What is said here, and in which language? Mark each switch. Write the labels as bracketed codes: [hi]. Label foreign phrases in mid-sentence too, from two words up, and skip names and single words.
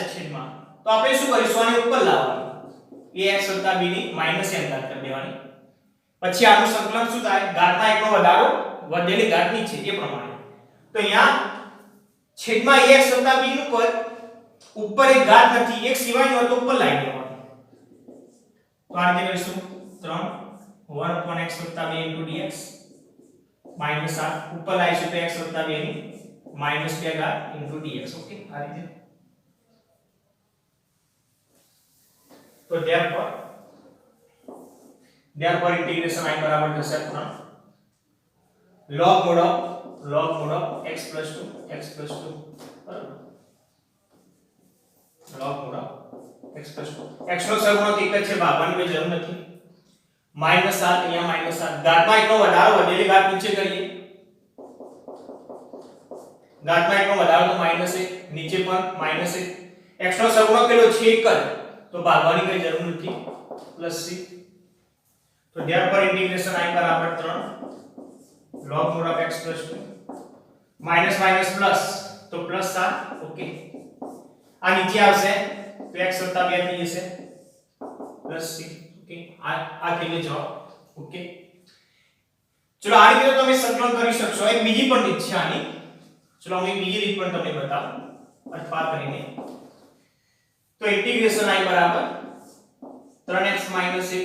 [gu] છેદમાં તો આપણે શું કરીશું આને ઉપર લાવવાનું ax + b ની -m ઘાત કરી દેવાની પછી આનું સંકલન શું થાય ઘાતમાં એકનો વધારો વધેલી ઘાત નીચે એ પ્રમાણે તો અહીંયા છેદમાં ax + b નું પદ ઉપર એક ઘાત નથી એક સિવાયનું હોય તો ઉપર લાવી દેવાનું તો આ રીતે કરીશું 3 1 [en] upon x + 2 into dx [gu] -7 ઉપર લાવીશું તો x + 2 ની -2 ઘાત into dx ઓકે આ રીતે તો [en] therefore integration I [gu] બરાબર થશે 3 [en] log mod x + 2 [gu] બરાબર [en] log mod x + 2 [gu] x નો સહગુણક એક જ છે ભાગવાની કોઈ જરૂર નથી -7 અહીંયા -7 ઘાતમાં એકનો વધારો વધેલી ઘાત નીચે કરીએ ઘાતમાં એકનો વધારો તો -1 નીચે પણ -1 x નો સહગુણક કેટલો છે 1 જ તો ભાગવાની કોઈ જરૂર નથી +c તો [en] therefore integration I [gu] બરાબર 3 [en] log mod x + 2 minus plus [gu] તો +7 ઓકે આ નીચે આવશે તો x + 2 થઈ જશે +c ઓકે આ થઈ ગયો જવાબ ઓકે ચલો આ રીતે તમે સંકલન કરી શકશો એક બીજી પણ રીત છે આની ચલો હું એક બીજી રીત પણ તમને બતાવું અથવા કરીને તો [en] integration I [gu] બરાબર 3x - 1